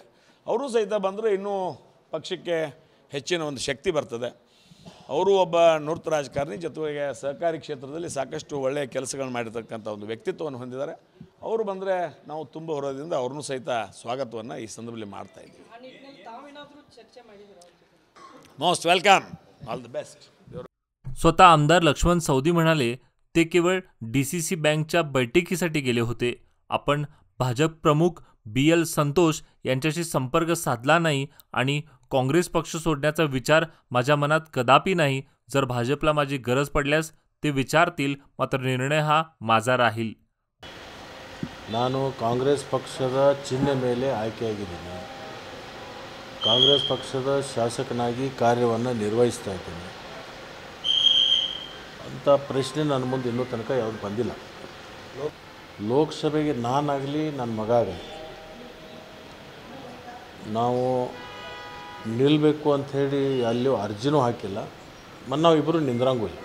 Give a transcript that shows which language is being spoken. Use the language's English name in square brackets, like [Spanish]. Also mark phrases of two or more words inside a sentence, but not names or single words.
[Kannada] ಅವರು ಸಹಿತ ಬಂದರೆ ಇನ್ನೂ ಪಕ್ಷಕ್ಕೆ ಹೆಚ್ಚಿನ ಒಂದು ಶಕ್ತಿ ಬರ್ತದೆ। ಅವರು ಒಬ್ಬ ನುರಿತ ರಾಜಕಾರಣಿ, ಜೊತೆಗೆ ಸಹಕಾರಿ ಕ್ಷೇತ್ರದಲ್ಲಿ ಸಾಕಷ್ಟು ಒಳ್ಳೆಯ ಕೆಲಸಗಳನ್ನು ಮಾಡಿರ್ತಕ್ಕಂಥ ಒಂದು ವ್ಯಕ್ತಿತ್ವವನ್ನು ಹೊಂದಿದ್ದಾರೆ। ಅವರು ಬಂದರೆ ನಾವು ತುಂಬ ಹೊರದಿಂದ ಅವ್ರನ್ನೂ ಸಹಿತ ಸ್ವಾಗತವನ್ನು ಈ ಸಂದರ್ಭದಲ್ಲಿ ಮಾಡ್ತಾ ಇದ್ದೀವಿ। [English] Most welcome, all the best. [Marathi] स्वतः आमदार लक्ष्मण सवदी म्हणाले ते केवळ DCC बँकच्या बैठकीसाठी गेले होते। आपण भाजप प्रमुख BL संतोष यांच्याशी संपर्क साधला नाही आणि काँग्रेस पक्ष सोडण्याचा विचार माझ्या मनात कदापि नाही। जर भाजपला माझी गरज पडल्यास ते विचारतील, मात्र निर्णय हा माझा राहील। [Kannada] ನಾನು ಕಾಂಗ್ರೆಸ್ ಪಕ್ಷದ ಚಿಹ್ನೆ ಮೇಲೆ ಆಯ್ಕೆಯಾಗಿದ್ದೀನಿ। ಕಾಂಗ್ರೆಸ್ ಪಕ್ಷದ ಶಾಸಕನಾಗಿ ಕಾರ್ಯವನ್ನು ನಿರ್ವಹಿಸ್ತಾ ಇದ್ದೀನಿ ಅಂತ ಪ್ರಶ್ನೆ ನನ್ನ ಮುಂದೆ ಇನ್ನೂ ತನಕ ಯಾವುದು ಬಂದಿಲ್ಲ। ಲೋಕಸಭೆಗೆ ನಾನಾಗಲಿ ನನ್ನ ಮಗ ಆಗಲಿ ನಾವು ನಿಲ್ಲಬೇಕು ಅಂಥೇಳಿ ಅಲ್ಲಿ ಅರ್ಜಿನೂ ಹಾಕಿಲ್ಲ, ಮತ್ತು ನಾವು ಇಬ್ಬರು ನಿಂದ್ರಂಗೂ ಇಲ್ಲ।